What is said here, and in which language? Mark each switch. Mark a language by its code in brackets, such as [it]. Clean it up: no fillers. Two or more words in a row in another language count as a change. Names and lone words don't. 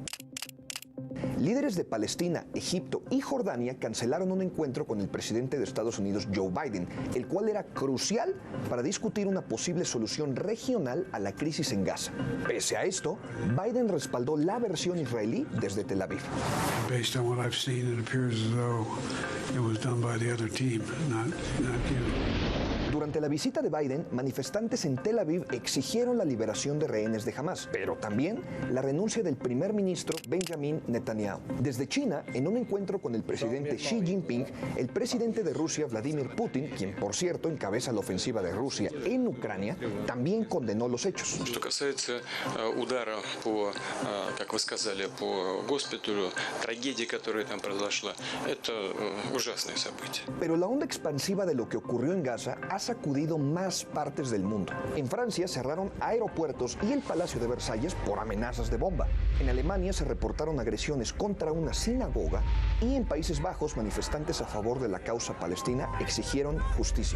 [es] Líderes de Palestina, Egipto y Jordania cancelaron un encuentro con el presidente de Estados Unidos, Joe Biden, el cual era crucial para discutir una posible solución regional a la crisis en Gaza. Pese a esto, Biden respaldó la versión israelí desde Tel Aviv. [en] Based on what I've seen, it appears as though it was done by the other team, not you. [es] Durante la visita de Biden, manifestantes en Tel Aviv exigieron la liberación de rehenes de Hamás, pero también la renuncia del primer ministro Benjamin Netanyahu. Desde China, en un encuentro con el presidente Xi Jinping, el presidente de Rusia, Vladimir Putin, quien por cierto encabeza la ofensiva de Rusia en Ucrania, también condenó los hechos. [ru] Что касается удара по, как вы сказали, по госпиталю, трагедии, которая там произошла, это ужасное событие. [es] Pero la onda expansiva de lo que ocurrió en Gaza ha sacudido sacudido más partes del mundo. En Francia cerraron aeropuertos y el Palacio de Versalles por amenazas de bomba. En Alemania se reportaron agresiones contra una sinagoga y en Países Bajos manifestantes a favor de la causa palestina exigieron justicia.